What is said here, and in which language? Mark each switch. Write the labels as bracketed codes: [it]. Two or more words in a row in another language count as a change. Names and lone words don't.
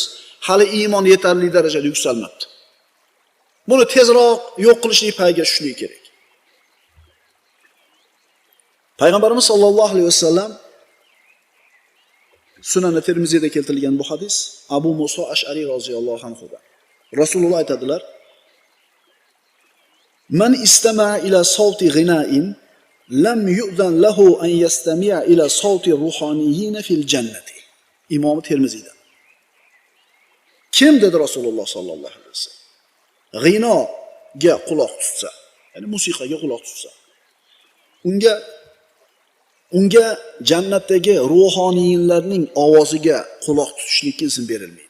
[uz] Hali iymon yetarli darajada yuksalmabdi. Buni tezroq yo'q qilishlik payiga tushishlik kerak. Payg'ambarimiz [ar] صلى الله عليه وسلم [uz] Sunan Termiziyda keltirilgan bu hadis Abu Muso Ash'ari roziyallohu anhudan. Rasululloh aytadilar: [ar] "من استمع إلى صوت غناء لم يؤذن له أن يستمع إلى صوت الروحانيين في الجنة." [uz] Imom Termiziyda. Kim dedi Rasululloh [ar] صلى الله عليه وسلم? [uz] G'inoga quloq tutsa, ya'ni musiqaga quloq tutsa, unga jannatdagi ruhoniylarning ovoziga quloq tutishlikka izn berilmaydi.